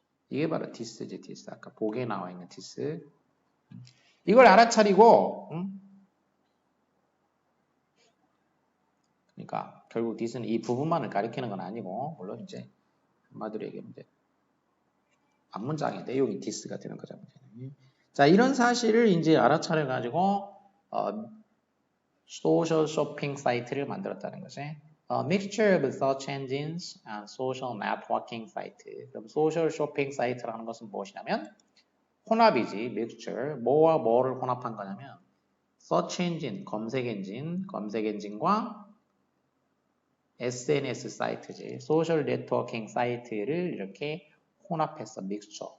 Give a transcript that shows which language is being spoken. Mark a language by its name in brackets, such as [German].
[Korean] 이게 바로 디스지, 디스. 아까 보기에 나와 있는 디스. 이걸 알아차리고, 그러니까 결국 디스는 이 부분만을 가리키는 건 아니고, 물론 이제 한마디로 얘기하면 이제 앞문장의 내용이 디스가 되는 거잖아요. 자, 이런 사실을 이제 알아차려가지고, 소셜 쇼핑 사이트를 만들었다는 거지. [English] A mixture of search engines and social networking site. [Korean] 그럼 소셜 쇼핑 사이트라는 것은 무엇이냐면 혼합이지, mixture. 뭐와 뭐를 혼합한 거냐면 search engine, 검색 엔진과 SNS 사이트지, 소셜 네트워킹 사이트를 이렇게 혼합했어, mixture.